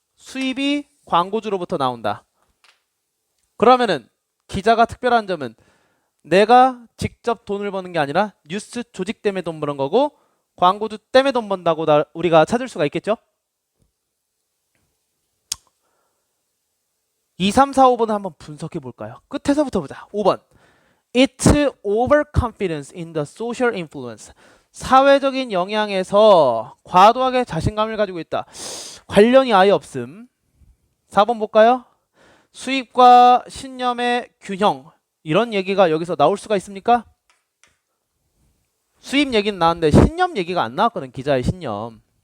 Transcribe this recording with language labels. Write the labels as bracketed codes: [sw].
[ko] 수입이 광고주로부터 나온다. 그러면은 기자가 특별한 점은 내가 직접 돈을 버는 게 아니라 뉴스 조직 때문에 돈 버는 거고 광고주 때문에 돈 번다고 우리가 찾을 수가 있겠죠? 2, 3, 4, 5번을 한번 분석해 볼까요? 끝에서부터 보자. 5번. [en] It's overconfidence in the social influence. [ko] 사회적인 영향에서 과도하게 자신감을 가지고 있다. 관련이 아예 없음. 4번 볼까요? 수입과 신념의 균형. 이런 얘기가 여기서 나올 수가 있습니까? 수입 얘기는 나왔는데 신념 얘기가 안 나왔거든. 기자의 신념.